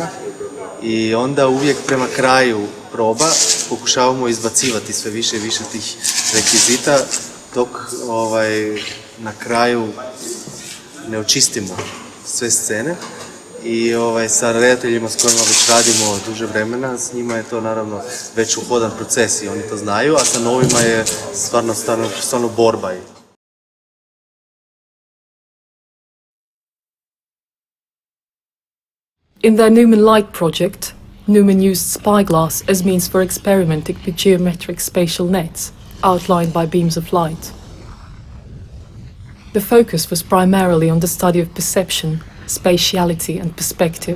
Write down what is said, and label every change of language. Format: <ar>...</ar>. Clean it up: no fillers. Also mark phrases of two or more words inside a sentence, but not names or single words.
<hr>I onda uvijek prema kraju proba pokušavamo izbacivati sve više i više tih rekvizita dok na kraju ne očistimo sve scene. I sa redateljima s kojima već radimo duže vremena, s njima je to naravno već uhodan proces i oni to znaju, a sa novima je stvarno borba.</hr> <en>In their Numen Light project, Numen used spyglass as means for experimenting with geometric spatial nets outlined by beams of light. The focus was primarily on the study of perception, spatiality and perspective.</en>